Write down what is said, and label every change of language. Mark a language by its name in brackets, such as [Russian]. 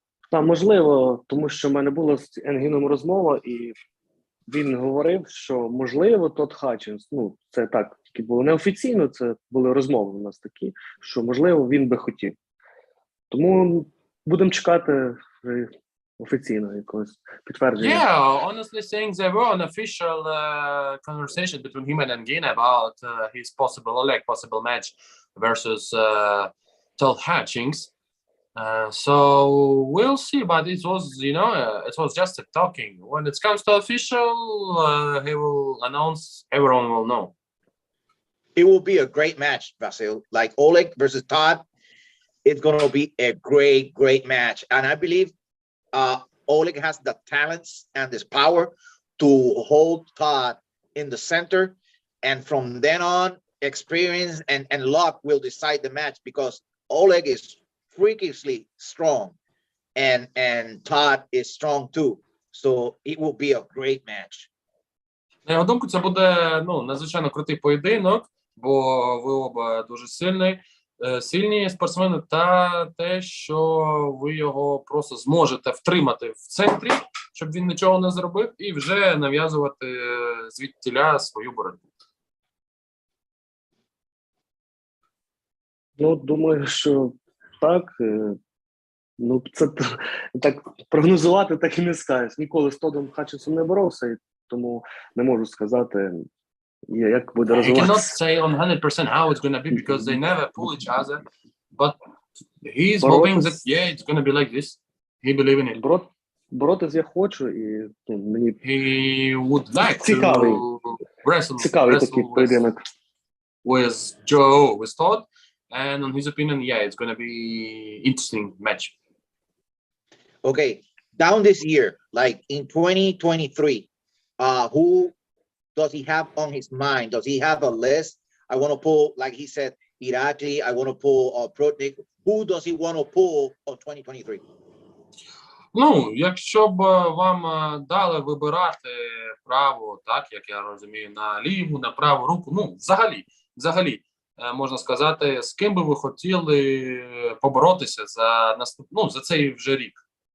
[Ukrainian] Так, можливо, тому що в мене була з Енгіном розмова, і він говорив, що можливо Тод Хатчинс, ну, це так, тільки було неофіційно, це були розмови у нас такі, що можливо він би хотів. Тому будемо чекати офіційно якогось підтвердження. [English] Yeah, honestly saying, there were an official conversation between him and Engin about his possible match versus Todd Hutchings. So we'll see, but it was, it was just a talking. When it comes to official, he will announce, everyone will know. It will be a great match, Vasil. Like Oleg versus Todd, it's going to be a great match. And I believe Oleg has the talents and this power to hold Todd in the center. And from then on, experience and luck will decide the match, because Oleg is freakishly strong and Todd is strong too. So it will be a great match. [Ukrainian] На його думку, це буде надзвичайно крутий поєдинок, бо ви оба дуже сильні спортсмени, та те, що ви його просто зможете втримати в центрі, щоб він нічого не зробив, і вже нав'язувати звідтіля свою боротьбу. Ну, думаю, що так. Ну, це так прогнозувати так і не скажеш. Ніколи з Тодом Хатчинсом не боровся, і тому не можу сказати, як буде розвиватися. [English] I cannot say on 100% how it's going to be, because they never pull each other, but he's hoping that, it's going to be like this. He believe in it. [Ukrainian] Боротись я хочу, і мені [English] He would like [Ukrainian] цікавий, [English] to wrestle [Ukrainian] цікавий такий поєдинок. [English] with Todd, and on his opinion, it's going to be interesting match. Okay, down this year, like in 2023, who does he have on his mind? Does he have a list? I want to pull, like he said, Irakli. I want to pull Protnik. Who does he want to pull of 2023? [Ukrainian] Ну, якщо б вам дали вибирати право, так, як я розумію, на ліву, на праву руку, ну, взагалі, можна сказати, з ким би ви хотіли поборотися за цей вже рік?